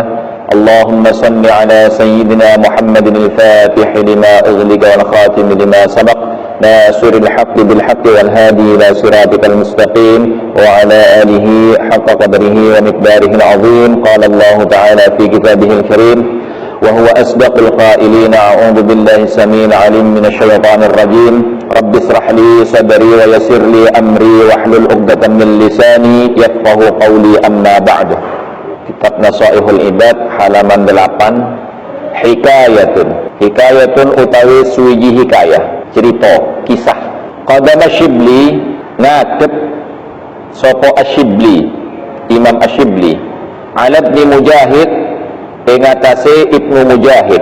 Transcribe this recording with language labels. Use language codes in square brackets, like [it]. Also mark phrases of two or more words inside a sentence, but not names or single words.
[ar] اللهم صل على سيدنا محمد الفاتح لما أغلق والخاتم لما سبق ناصر الحق بالحق والهادي إلى صراطك المستقيم وعلى آله حق قدره ومقداره العظيم. قال الله تعالى في كتابه الكريم وهو أصدق القائلين أعوذ بالله السميع العليم من الشيطان الرجيم رب اشرح لي صدري ويسر لي أمري واحلل عقدة من لساني يفقهوا قولي أما بعد. [id] Kitab Nasaihul Ibad halaman 8. [jv] Hikayatun utawi suwiji hikayah, cerita, kisah. Qadama Syibli ngadep sapa Asyibli, Imam Asyibli, ala Ibnu Mujahid ing atase Ibnu Mujahid.